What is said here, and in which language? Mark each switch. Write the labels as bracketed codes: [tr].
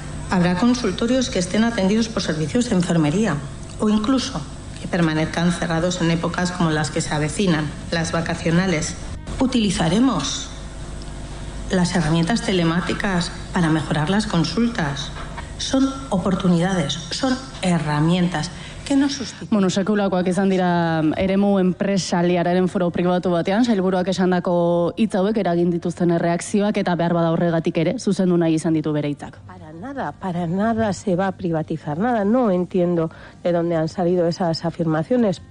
[es] Habrá consultorios que estén atendidos por servicios de enfermería o incluso que permanezcan cerrados en épocas como las que se avecinan, las vacacionales. Utilizaremos las herramientas telemáticas para mejorar las consultas. Son oportunidades, son herramientas que no sustituyen. [eu] Bueno, sekulakoak izan dira eremu enpresaliararen foro pribatu batean, sailburuak esandako hitz hauek eragin dituzten erreakzioak eta behar bada horregatik ere, zuzendu nahi izan ditu bere hitzak. [es] Para nada se va a privatizar nada. No entiendo de dónde han salido esas afirmaciones.